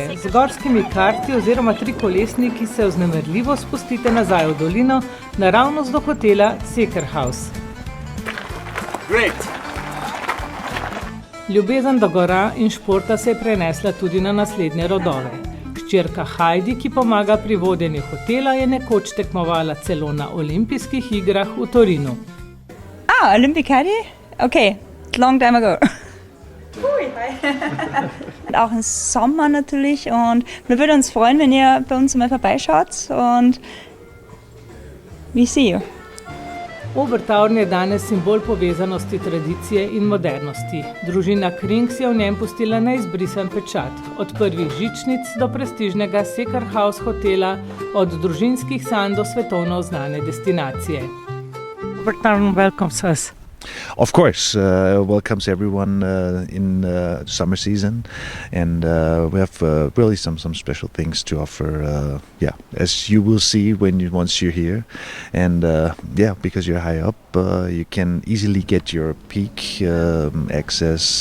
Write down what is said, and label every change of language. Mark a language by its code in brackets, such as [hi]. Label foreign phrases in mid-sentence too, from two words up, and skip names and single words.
[sl] Z gorskimi karti oziroma trikolesniki se vznemirljivo spustite nazaj v dolino, naravnost do hotela Sekerhaus. [en] Great! [sl] Ljubezen do gora in športa se je prenesla tudi na naslednje rodove. Hčerka Heidi, ki pomaga pri vodenju hotela, je nekoč tekmovala celo na olimpijskih igrah v Torinu. [en] Olympic Heidi? Okay, long time ago. [de] Auch im Sommer natürlich und wir würden uns freuen, wenn ihr bei uns mal vorbeischaut und [en] we see you. [sl] Obertaurn je danes simbol povezanosti tradicije in modernosti. Družina Krings je v njem pustila neizbrisan pečat, od prvih žičnic do prestižnega Sekerhaus hotela, od družinskih sanj do svetovno znane destinacije. [en] Obertaurn welcomes us. Of course, welcomes everyone in summer season, and we have really some special things to offer. As you will see once you're here, and because you're high up, you can easily get your peak access.